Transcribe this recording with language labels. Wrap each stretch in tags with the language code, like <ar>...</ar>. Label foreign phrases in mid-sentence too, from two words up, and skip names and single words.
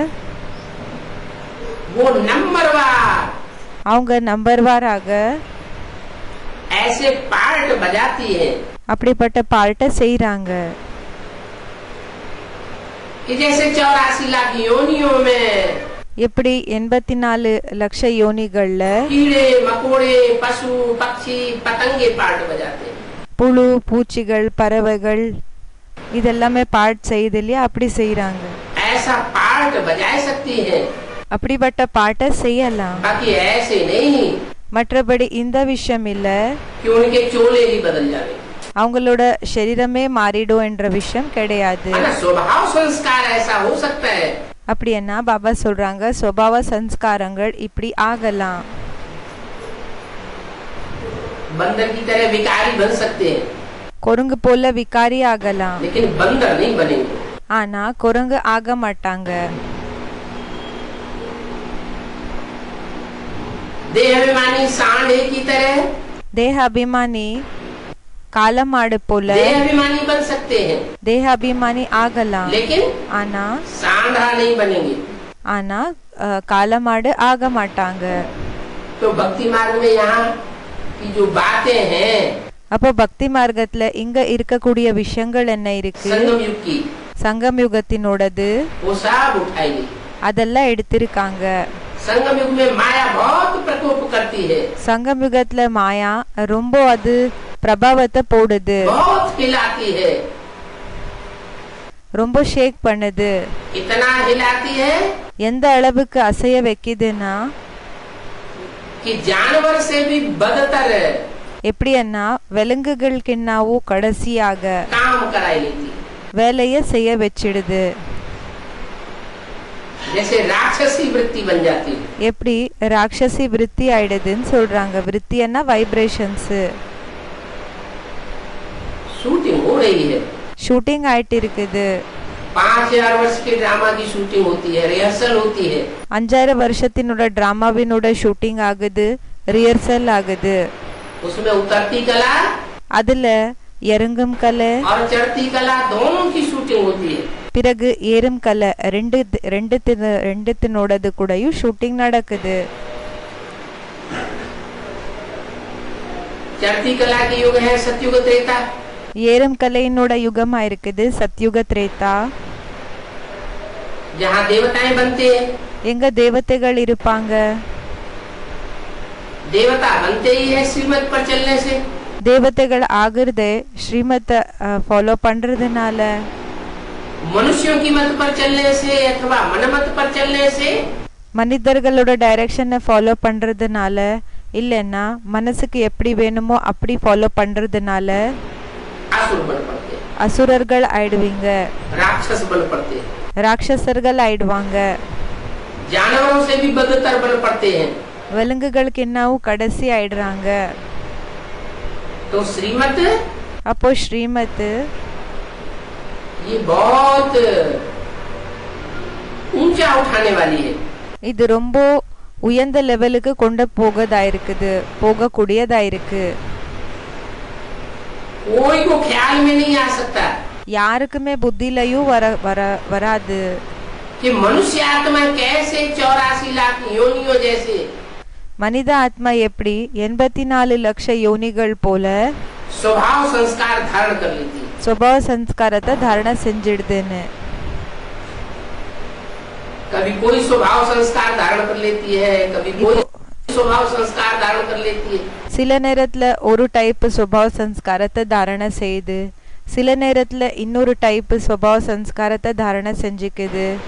<hi>वो नंबरवार</hi> <ta>அவங்க நம்பர்வாராக</ta> <hi>ऐसे पार्ट बजाती है</hi> <ta>அப்படிப்பட்ட பாட்டை செய்றாங்க.</ta> <hi>कि जैसे 84 लाख योनियों में</hi> <ta>எப்படி 84 லட்ச யோனிகள்ல</ta> <hi>कीड़े मकोड़े पशु पक्षी पतंगे पार्ट बजाते हैं.</hi> <ta>புழு பூச்சிகள் பறவைகள் இதெல்லாமே பாட் செய்யுது இல்லையா, அப்படி செய்யறாங்க.</ta> <hi>ऐसा पार्ट बजा सकती है,</hi> <ta>அப்படிப்பட்ட பாட்டை செய்யலாம்.</ta> <hi>बाकी ऐसे नहीं</hi> <ta>மற்றபடி இந்த விஷயம் இல்ல</ta> <hi>कि उनके चोले ही बदल जावे.</hi> <ta>அவங்களோட शरीरமே மாறிடும் என்ற விஷயம் கிடையாது.</ta> <hi>स्वभाव संस्कार ऐसा हो सकता है.</hi> <ta>அப்படி என்ன பாபா சொல்றாங்க, சுபாவ சம்ஸ்காரங்கள் இப்படி ஆகலாம்.</ta> <hi>बंदर की तरह विकारी बन सकते हैं,</hi> <ta>குரங்கு போல விகாரி ஆகலாம்.</ta> <hi>लेकिन बंदर नहीं बनेंगे.</hi> <ta>ஆனா குரங்கு ஆக மாட்டாங்க.</ta> <hi>देह अभिमानी सांड की तरह</hi> <ta>தேக அபிமானி காலமாடு போல</ta> <hi>देह अभिमानी बन सकते हैं,</hi> <ta>தேக அபிமானி ஆகலாம்.</ta> <hi>लेकिन</hi> <ta>ஆனா</ta> <hi>सांडा नहीं बनेंगे.</hi> <ta>ஆனா காலமாடு ஆக மாட்டாங்க.</ta> <hi>तो भक्ति मार्ग में यहाँ की जो बातें हैं</hi> <ta>அப்போ பக்தி மார்க்கத்துல இங்க இருக்கக்கூடிய விஷயங்கள் என்ன இருக்கு?</ta> <hi>संगम युग की</hi> <ta>சங்கம் யுகத்தினோடது</ta> <hi>वो सब उठाई गई.</hi> <ta>அதெல்லாம் எடுத்திருக்காங்க.</ta> <hi>संगम युग में माया बहुत प्रकोप करती है,</hi> <ta>சங்கம் யுகத்துல மாயா ரொம்ப அது பிரபாவத்தை போடுது,</ta> <hi>बहुत हिलाती है.</hi> <ta>ரொம்ப ஷேக் பண்ணுது.</ta> <hi>इतना हिलाती है</hi> <ta>எந்த அளவுக்கு அசைய வைக்குதுன்னா</ta> <hi>कि जानवर से भी बदतर</hi> <ta>எப்படின்னா விலங்குகளுக்குன்னாவோ கடைசியாக</ta> <hi>काम कराई लेती,</hi> <ta>வேலைய செய்ய வச்சிடுது.</ta> <hi>जैसे राक्षसी वृत्ति बन जाती.</hi> <ta>எப்படி ராட்சசி விருத்தி ஆயிடுதுன்னு சொல்றாங்க. விருத்தின்னா வைப்ரேஷன்ஸ்.</ta> <hi>शूटिंग हो रही है,</hi> <ta>ஷூட்டிங் ஆயிட்டு இருக்குது.</ta> <hi>5000 वर्ष के ड्रामा की शूटिंग होती है, रिहर्सल होती है.</hi> <ta>5000 வருஷத்தினோட டிராமாவினோட ஷூட்டிங் ஆகுது, ரிஹர்சல் ஆகுது.</ta> <hi>उसमें उतरती कला</hi> <ta>அதுல இறங்கும் கலை</ta> <hi>और चढ़ती कला दोनों की शूटिंग होती है.</hi> <ta>பிறகு ஏறும் கலை ரெண்டுத்தினோடது கூடயும் ஷூட்டிங் நடக்குது.</ta> <hi>चढ़ती कला के युग है सतयुग त्रेता.</hi> <ta>ஏறும் கலையினோட யுகமா இருக்குது சத்யுக திரேதா.</ta> <hi>जहाँ देवताएं बनते हैं.</hi> <ta>எங்க தேவதைகள் இருப்பாங்க.</ta> <hi>देवता बनते ही है श्रीमत पर चलने से.</hi> <ta>தேவதைகள் ஆகுறதே ஸ்ரீமத்தை ஃபாலோ பண்றதுனால.</ta> <hi>मनुष्यों की मत पर चलने से अथवा मनमत पर चलने से.</hi> <ta>மனிதர்களோட டைரக்ஷனை ஃபாலோ பண்றதுனால இல்லைன்னா மனசுக்கு எப்படி வேணுமோ அப்படி ஃபாலோ பண்றதுனால</ta> <hi>असुर बन पड़ते.</hi> <ta>அசுரர்கள் ஆயிடுவீங்க.</ta> <hi>राक्षस बन पड़ते.</hi> <ta>ராட்சசர்கள் ஆயிடுவாங்க.</ta> <hi>जानवरों से भी बदतर बन पड़ते हैं.</hi> <ta>விலங்குகளுக்கு என்னவும் கடைசி ஆயிடுறாங்க.</ta> <hi>तो श्रीमत</hi> <ta>அப்போ ஸ்ரீமத்</ta> <hi>ये बहुत ऊंचा उठाने वाली है.</hi> <ta>இது ரொம்ப உயர்ந்த லெவலுக்கு கொண்டு போகக்கூடியதா இருக்கு.</ta> <hi>कोई को ख्याल में नहीं आ सकता.</hi> <ta>யாருக்குமே புத்தியிலையும் வராது</ta> <hi>कि मनुष्य आत्मा कैसे 84 लाख योनियों जैसे</hi> <ta>மனித ஆத்மா எப்படி 84 லட்ச யோனிகள் போல</ta> <hi>स्वभाव संस्कार धारण कर लेती है. स्वभाव संस्कारத்தை धारण</hi> <ta>செஞ்சிடுதுன்னு.</ta> <hi>कभी कोई स्वभाव संस्कार धारण कर लेती है, कभी कोई स्वभाव संस्कार धारण कर लेती है.</hi> <ta>சில நேரத்துல ஒரு டைப்</ta> <hi>स्वभाव संस्कारத்தை धारण</hi> <ta>செய்து சில நேரத்துல இன்னொரு டைப்</ta> <hi>स्वभाव संस्कारத்தை धारण</hi> <ta>செஞ்சுக்குது.</ta>